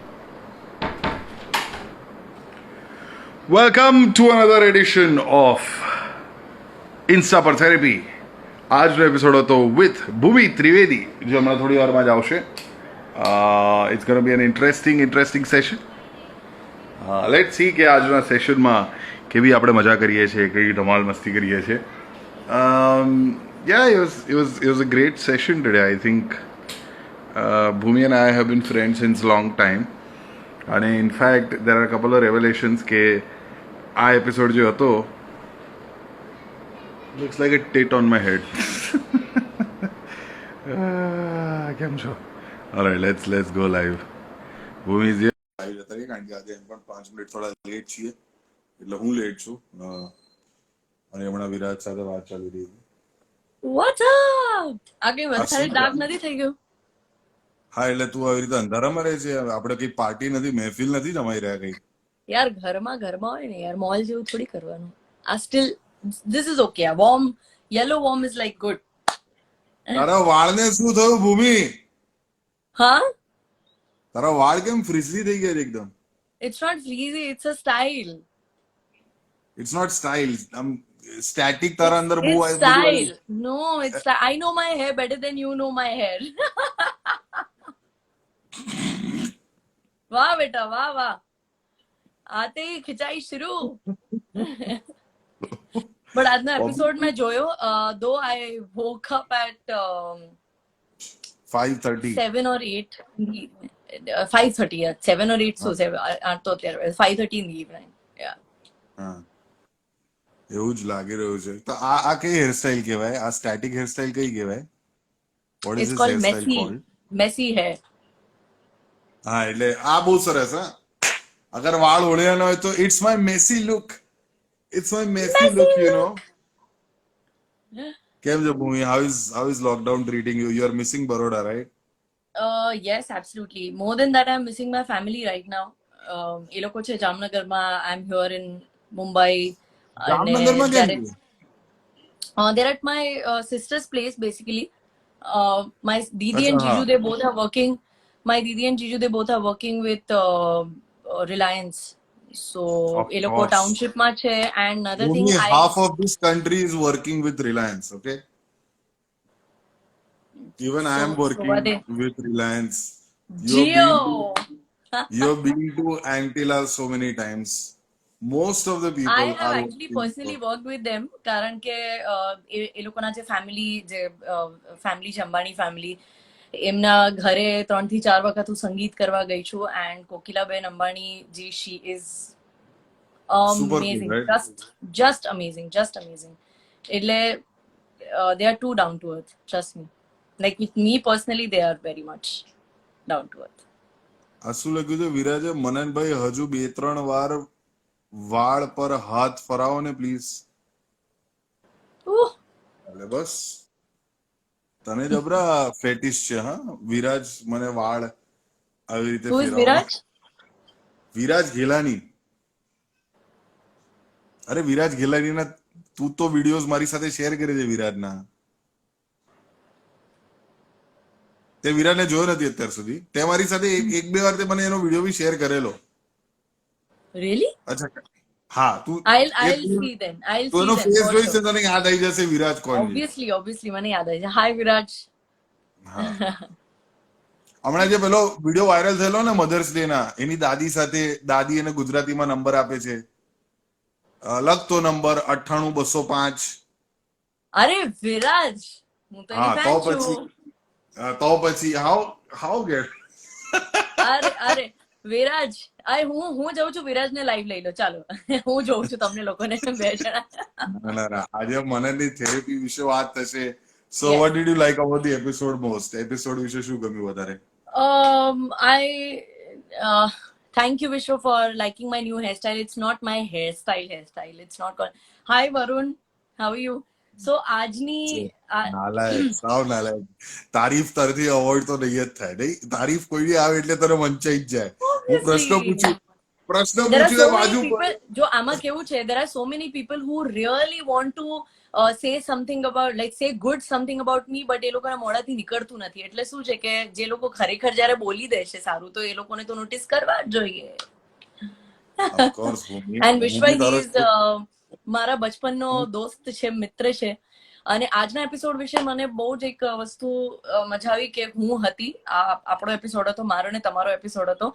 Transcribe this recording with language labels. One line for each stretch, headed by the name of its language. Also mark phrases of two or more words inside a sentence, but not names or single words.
English: Welcome to another edition of Insta પર therapy.
Gujarati: આજનો એપિસોડ હતો વિથ ભૂમિ ત્રિવેદી, જે હમણાં થોડી વારમાં જ આવશે.
English: It's gonna be an interesting session. let see
Gujarati: કે આજના સેશનમાં કેવી આપણે મજા કરીએ છીએ, કેવી ધમાલ મસ્તી કરીએ છીએ.
English: Yeah, it was a great session today. I think Bhumi and I have been friends since long time. And in fact, there are a couple of revelations
Gujarati: કે આ એપિસોડ જે હતો
English: looks like a tit on my head.
Gujarati: કેમ છો?
English: Alright, let's go live. Bhumi is here.
Gujarati: લાઈવ જતા રહીએ કારણ કે આજે એમ પણ 5 મિનિટ થોડા લેટ છીએ, એટલે હું લેટ છું. અને હમણાં વિરાજ સાથે વાત ચાલી રહી હતી.
English: What's up?
Gujarati: આ કઈ આ વધારે શું ડાર્ક નથી થઈ ગયું? હા, એટલે તું આવી રીતે અંધારામાં રહે છે. આપણે કઈ પાર્ટી નથી, મહેફિલ નથી જમાઈ રહ્યા કઈ. યાર ઘરમાં હોય ને યાર, મોલ જેવું થોડી કરવાનું.
English: આ still this is OK. આ warm yellow warm is like good.
Gujarati: તારા વાળને શું થયું ભૂમિ? હા, તારા વાળ કેમ ફ્રીઝલી થઈ ગયા છે એકદમ?
English: It's not frizzy, it's a style. It's not style.
Gujarati: આમ સ્ટેટિક તારા અંદર બહુ
English: ઇટ્સ
Gujarati: બધું
English: સ્ટાઇલ. No, it's I know my hair better than you know my hair.
Gujarati: વાહ બેટા, વાહ વાહ.
Hindi: आते ही खिंचाई शुरू.
Gujarati: બટ આજનો એપિસોડ મેં જોયો.
English: Though I woke up at 5:30. 7 or 8 5:30. Yeah, 7 or 8. So 7
Gujarati: આઠ તો અત્યારે
English: 5:30 in the evening. Yeah.
Gujarati: હા, એવું જ લાગી રહ્યું છે. તો આ કઈ હેરસ્ટાઇલ કહેવાય? આ સ્ટેટિક હેરસ્ટાઇલ કઈ કહેવાય?
English: What is It's ધીસ called hairstyle called? messy hair.
Gujarati: હા, એટલે આ બહુ સરસ. હા, અગર વાળ ઓળ્યા ન હોય તો
English: it's my messy look. It's my messy Messy લુક, look.
Gujarati: કેમ છે ભૂમિ?
English: How is lockdown treating you? You are missing Baroda, right? Yes, absolutely. More than that, I'm missing my family right now.
Gujarati: એ લોકો છે જામનગરમાં.
English: I'm here in Mumbai.
Gujarati: અને જામનગરમાં કેમ જ્યારે છે?
English: they're at my sister's place basically. My Didi
Gujarati: અચ્છા,
English: and
Gujarati: હા.
English: Jiju, they both are working. My Didi and Jiju, they both are working with Reliance. So, Of
Gujarati: એ લોકો
English: course.
Gujarati: township માં છે.
English: And another thing, Only half of this country is working with Reliance, okay? Even I am so what working they with Reliance. Geo. You've been to Antilla so many times. Most of the I people have are actually working personally worked with them
Gujarati: કારણ કે એ લોકોના જે ફેમિલી છે, અંબાણી ફેમિલી, એમના ઘરે 3 થી 4 વખત હું સંગીત કરવા ગઈ છું.
English: એન્ડ કોકિલાબેન અંબાણી જી, she is super cool, amazing, right? just amazing. એટલે they are too down to earth, trust me. Like with me personally, they are very much down to earth.
Gujarati: આ શું લખ્યું છે વિરાજે? મનનભાઈ હજુ 2-3 વાર વાળ પર હાથ ફરાવો ને પ્લીઝ. Ooh, એટલે બસ તને જબરા ફેટિસ છે. હા, વિરાજ મને વાળ આવી રીતે
English: who is
Gujarati: ફેરવવા.
English: Viraj?
Gujarati: વિરાજ ઘેલાની. અરે વિરાજ ઘેલાનીના તું તો વિડીયોઝ મારી સાથે શેર કરે છે વિરાજના. તે વિરાજને જોયો નથી અત્યાર સુધી. તે મારી સાથે એક બે વાર તે મને એનો વિડીયો બી શેર કરેલો.
English: Really?
Gujarati: અચ્છા, હા, તું
English: I'll see then. I'll
Gujarati: તું
English: see
Gujarati: એનો
English: then
Gujarati: ફેસ
English: for
Gujarati: જોઈશ
English: sure.
Gujarati: ને તને યાદ આવી જશે વિરાજ કોણ છે. Obviously, મને યાદ આવી છે. Hi Viraj. હા, હમણાં જે પેલો વિડીયો વાયરલ થયેલો ને મધર્સ ડે ના, એની દાદી સાથે, દાદી એને ગુજરાતીમાં નંબર આપે છે. લખતો નંબર 98205. અરે વિરાજ, હું તો એની હા, ફેન છું. તો પછી
English: how get.
Gujarati: અરે વિરાજ, હું જઉં છું. વિરાજને લાઈવ લઈ લો, ચાલો. હું જોઉં છું તમને લોકોને 2 જણા. ના ના ના, આજે મનનની થેરેપી વિશે વાત થશે. સો
English: Yes. What did you like about the episode most?
Gujarati: એપિસોડ વિશે શું ગમ્યું વધારે?
English: I thank you, Vishwa, for liking my new hairstyle. It's not my hairstyle. It's not called. Hi, Varun. How are you? So,
Gujarati: આજની નાલાયક, સાવ નાલાયક. તારીફ તારથી અવોઇડ તો નહીં જ થાય નહીં. તારીફ કોઈ બી આવે એટલે તને વંચાઈ જ જાય. હું પ્રશ્ન
English: obviously.
Gujarati: પૂછું પ્રશ્ન
English: there are
Gujarati: પૂછીને
English: so many
Gujarati: બાજુ
English: people
Gujarati: પર જો આમાં કેવું છે,
English: there are so many people who really want to say something about, like say good something about me, but
Gujarati: એ લોકોના મોઢાથી નીકળતું નથી. એટલે શું છે કે જે લોકો ખરેખર જ્યારે બોલી દે છે સારું, તો એ લોકોને તો નોટિસ કરવા જ જોઈએ. ઓફકોર્સ ભૂમિ
English: એન્ડ
Gujarati: હું બી વિશ્વા તારો ઇઝ મારા બચપનનો દોસ્ત છે, મિત્ર છે. અને આજના એપિસોડ વિશે મને બહુ જ એક વસ્તુ મજા આવી કે હું હતી, આપણો એપિસોડ હતો, મારો ને તમારો એપિસોડ હતો.